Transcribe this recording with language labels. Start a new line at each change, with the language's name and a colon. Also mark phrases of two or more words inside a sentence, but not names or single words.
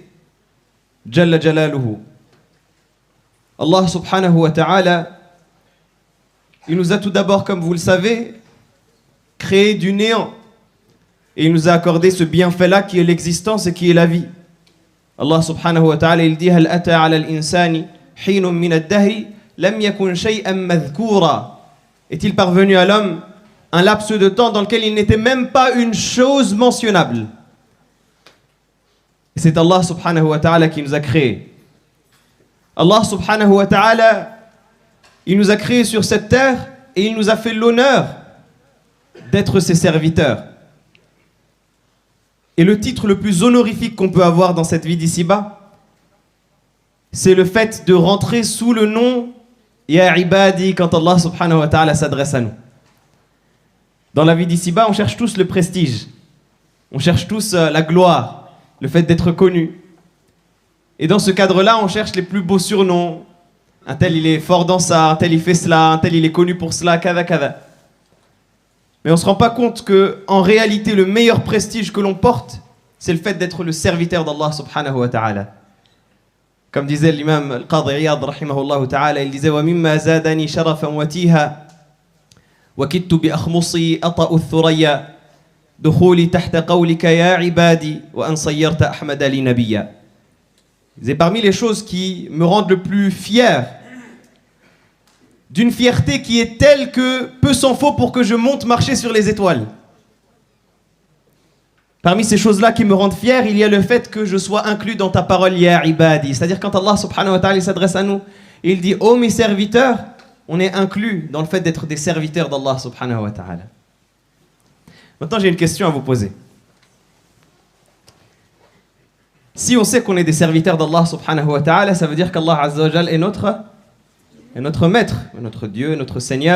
Arabic: جل جلاله. الله سبحانه وتعالى,
French: il nous a tout d'abord, comme vous le savez, créé du néant. Et il nous a accordé ce bienfait-là qui est l'existence et qui est la vie.
Arabic: الله سبحانه وتعالى,
French: il dit
Arabic: هل أتى على الإنسان حين من الدهر لم يكن شيئا مذكورا.
French: Est-il parvenu à l'homme un laps de temps dans lequel il n'était même pas une chose mentionnable? Et c'est
Arabic: الله سبحانه وتعالى
French: qui nous a créés.
Arabic: الله سبحانه وتعالى,
French: il nous a créés sur cette terre et il nous a fait l'honneur d'être ses serviteurs. Et le titre le plus honorifique qu'on peut avoir dans cette vie d'ici-bas, c'est le fait de rentrer sous le nom
Arabic: يا عبادي
French: quand
Arabic: الله سبحانه وتعالى
French: s'adresse à nous. Dans la vie d'ici-bas, on cherche tous le prestige. On cherche tous la gloire, le fait d'être connu. Et dans ce cadre-là, on cherche les plus beaux surnoms. Un tel, il est fort dans ça, un tel, il fait cela, un tel, il est connu pour cela,
Arabic: كذا كذا.
French: Mais on ne se rend pas compte qu'en réalité, le meilleur prestige que l'on porte, c'est le fait d'être le serviteur d'Allah
Arabic: سبحانه وتعالى.
French: Comme disait l'imam Al-Qadhi Iyad,
Arabic: رحمه الله تعالى,
French: il disait «
Arabic: وممّا زادني شرفا وتيها وكدت بأخمصي أطأ الثريا دخولي تحت قولك يا عبادي وأن صيّرت أحمد لي نبيا.
French: » C'est parmi les choses qui me rendent le plus fier, d'une fierté qui est telle que peu s'en faut pour que je monte marcher sur les étoiles. Parmi ces choses-là qui me rendent fier, il y a le fait que je sois inclus dans ta parole,
Arabic: يا عبادي.
French: C'est-à-dire quand
Arabic: الله سبحانه وتعالى
French: s'adresse à nous, il dit, oh mes serviteurs, on est inclus dans le fait d'être des serviteurs d'Allah
Arabic: سبحانه وتعالى.
French: Maintenant, j'ai une question à vous poser. Si on sait qu'on est des serviteurs d'Allah
Arabic: سبحانه وتعالى,
French: ça veut dire qu'Allah
Arabic: عز وجل
French: est notre maître, notre Dieu, notre Seigneur.